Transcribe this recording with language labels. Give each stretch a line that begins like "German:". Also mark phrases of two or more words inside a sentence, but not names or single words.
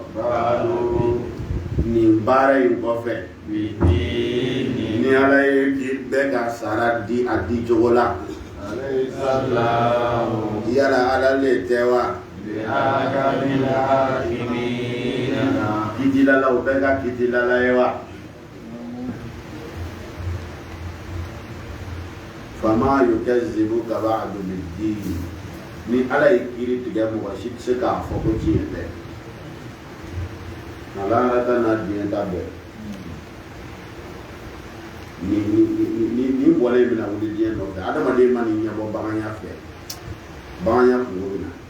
Bambara: nin baara in kɔfɛ ni Ala ye k'i bɛɛ ka sara di a di cogo la yala Ala le tɛ wa kitilala o bɛɛ ka kitilala ye wa
Arabic: فما يكذبك بعد بالدين
Bambara: ni Ala ye kiiri tigɛ mɔgɔ si tɛ se k'a fɔ ko tiɲɛ tɛ Ala ta n'a diɲɛ ta bɛɛ ni bɔlen bɛna wuli diɲɛ nɔfɛ adamaden ma nin ɲɛbɔ baganya fɛ baganya kungo bɛ na